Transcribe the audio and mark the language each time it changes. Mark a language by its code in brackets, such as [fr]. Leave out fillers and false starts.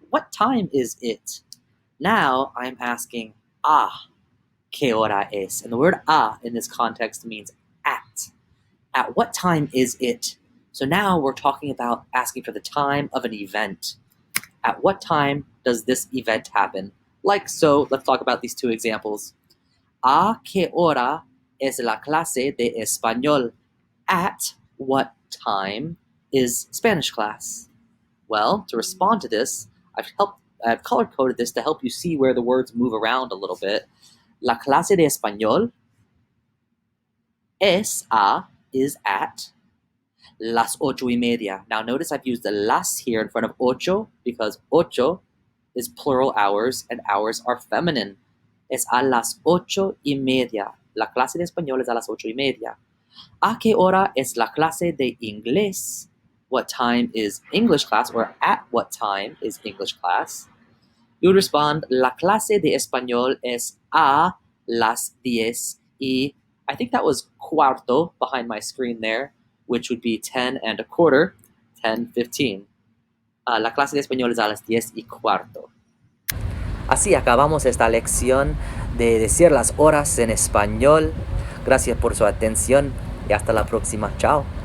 [en] What time is it? Now I'm asking, [es] ¿Qué hora es? [en] And the word in this context means at. At what time is it? So now we're talking about asking for the time of an event. At what time does this event happen? Like so, let's talk about these two examples. [es] ¿A qué hora es la clase de español? [en] At what time is Spanish class? Well, to respond to this, I've color-coded this to help you see where the words move around a little bit. [es] La clase de español [en] is at [es] las 8:30. [en] Now notice I've used the las here in front of ocho because ocho is plural hours and hours are feminine. [es] Es a las 8:30. La clase de español es a las 8:30. ¿A qué hora es la clase de inglés? [en] What time is English class, or at what time is English class? You would respond, [es] la clase de español es a las 10. [en] Y I think that was cuarto behind my screen there, which would be 10:15, 10:15. [es] La clase de español es a las 10:15. Así acabamos esta lección de decir las horas en español. Gracias por su atención y hasta la próxima. Chao.